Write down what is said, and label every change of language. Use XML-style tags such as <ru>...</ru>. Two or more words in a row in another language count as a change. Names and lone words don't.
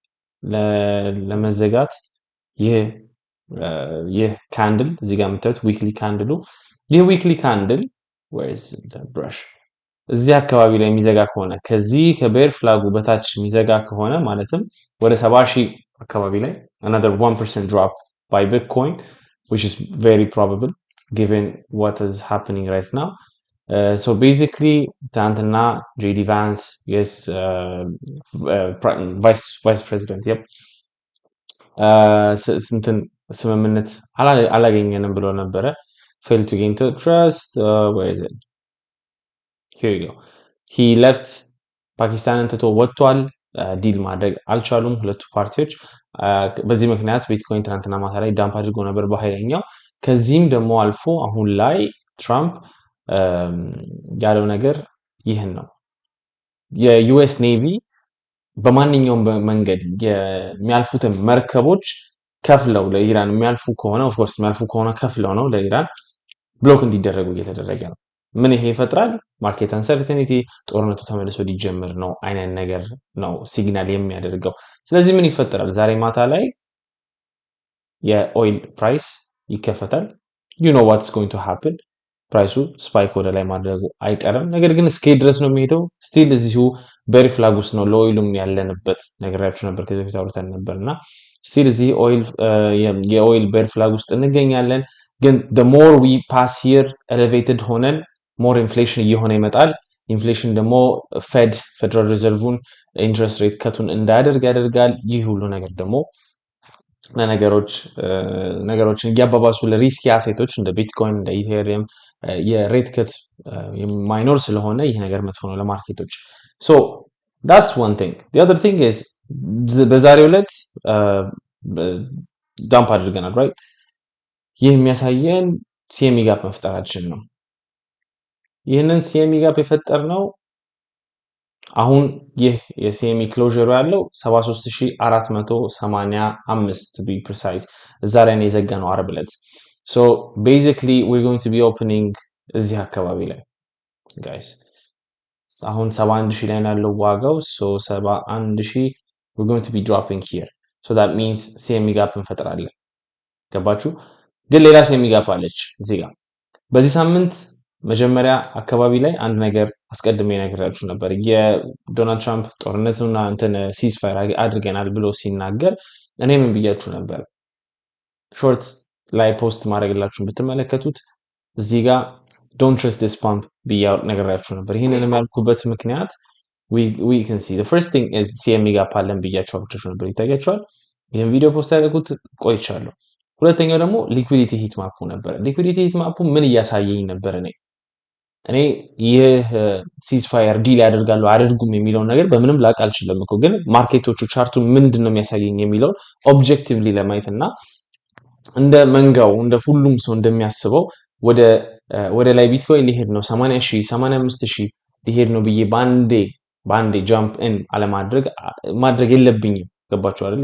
<am>ለመዘጋት ይህ ካንድል እዚህ ጋር የምታዩት</am> <en>weekly candle</en> <am>ይህ</am> <en>weekly candle where is the brush</en> <am>እዚህ አካባቢ ላይ የሚዘጋ ከሆነ ከዚህ</am> <en>bear flag</en> <am>በታች የሚዘጋ ከሆነ ማለትም ወደ 70,000 አካባቢ ላይ</am> <en>another 1% drop by Bitcoin which is very probable given what is happening right now so basically</en> <am>ትናንትና JD Vance yes</am> <en>vice president yep</en> <am>ስንትን ስምምነት አላገኘንም ብሎ ነበረ</am> <en>failed to gain trust where is it here you go he left</en> <am>ፓኪስታንን ትቶ ወጥቷል ዲል ማድረግ አልቻሉም ሁለቱ ፓርቲዎች በዚህ ምክንያት ቢትኮይን ትናንትና ማታ ላይ ዳምፕ አድርጎ ነበር በኃይለኛው ከዚህም ደግሞ አልፎ አሁን ላይ ትራምፕ ያለው ነገር ይህን ነው የዩኤስ ኔቪ በማንኛውም መንገድ የሚያልፉትን መርከቦች ከፍለው ለኢራን የሚያልፉ ከሆነ</am> <en>of course</en> <am>የሚያልፉ ከሆነ ከፍለው ነው ለኢራን ብሎክ እንዲደረጉ እየተደረገ ነው ምን ይሄ ይፈጥራል</am> <en>market uncertainty</en> <am>ጦርነቱ ተመልሶ ሊጀምር ነው አይነት ነገር ነው ሲግናል የሚያደርገው ስለዚህ ምን ይፈጠራል ዛሬ ማታ ላይ</am> <en>oil price</en> <am>ይከፈታል</am> <en>you know what's going to happen</en> <am>ፕራይሱ ስፓይክ ወደ ላይ ማድረጉ አይቀርም ነገር ግን እስከ ድረስ ነው የሚሄደው ስቲል እዚሁ</am> <en>bear flag</en> <am>ውስጥ ነው ለኦይሉም ያለንበት ነገራችሁ ነበር ከዚህ በፊት አውርተን ነበርና ስቲል እዚህ የኦይል</am> <en>bear flag</en> <am>ውስጥ እንገኛለን ግን</am> <en>the more we pass here</en> <am>elevated ሆነን</am> <en>more inflation</en> <am>እየሆነ ይመጣል ኢንፍሌሽን ደግሞ ፌደራል ሪዘርቭን</am> <en>interest rate cut</en> <am>እንዳያደርግ ያደርጋል ይህ ሁሉ ነገር ደግሞ ነገሮችን እያባባሱ</am> <en>risk assets</en> <am>እንደ ቢትኮይን እንደ ኢቴሪየም</am> <en>rate cut</en> <am>የማይኖር ስለሆነ ይህ ነገር መጥፎ ነው ለማርኬቶች</am> <en>so that's one thing the other thing is</en> <am>በዛሬው ዕለት ዳምፕ አድርገናል right ይህ የሚያሳየን</am> <en>CME gap</en> <am>መፍጠራችን ነው ይህንን</am> <en>CME gap</en> <am>የፈጠርነው አሁን ይህ</am> <en>CME closure</en> <am>ያለው</am> <en>73485 to be precise</en> <am>እዛ ላይ ነው የዘጋነው አርብ ዕለት</am> <en>so basically we're going to be opening</en> <am>እዚህ አካባቢ ላይ guys አሁን 71000 ላይ ያለው ዋጋው</am> <en>so 71000 we're going to be dropping here so that means CME gap</en> <am>እንፈጥራለን ገባችሁ ግን ሌላ</am> <en>CME gap</en> <am>አለች እዚህ ጋር በዚህ ሳምንት መጀመሪያ አካባቢ ላይ አንድ ነገር አስቀድሜ ነግራችሁ ነበር። የዶናልድ ትራምፕ ጦርነቱና እንትን ሲዝፋየር አድርገናል ብሎ ሲናገር እኔ ምን ብያችሁ ነበር? ሾርት ላይ ፖስት ማድረግላችሁን ብትመለከቱት እዚህ ጋር</am> <en>don't trust this pump</en> <am>ብያ ነግራችሁ ነበር። ይህንን ያልኩበት ምክንያት</am> <en>we can see the first thing is CME</en> <am>ጋፕ አለን ብያችሁ አብቻችሁ ነበር። ይታያችኋል። ይህን</am> <en>video post</en> <am>ያደረኩት ቆይቻለሁ። ሁለተኛው ደግሞ</am> <en>liquidity heat map</en> <am>ነበር።</am> <en>liquidity heat map</en> <am>ምን እያሳየኝ ነበር? እኔ ይህ ሲዝፋየር ዲል ያደርጋሉ አያደርጉም የሚለውን ነገር በምንም ላቅ አልችልም እኮ፣ ግን ማርኬቶቹ ቻርቱ ምንድን ነው የሚያሳየኝ የሚለውን ኦብጀክቲቭሊ ለማየት እና እንደ መንጋው እንደ ሁሉም ሰው እንደሚያስበው ወደ ላይ ቢትኮይን ሊሄድ ነው 80,000 85,000 ሊሄድ ነው ብዬ በአንዴ</am> <en>jump in</en> <am>ማድረግ የለብኝም። ገባችሁ አይደል?</am>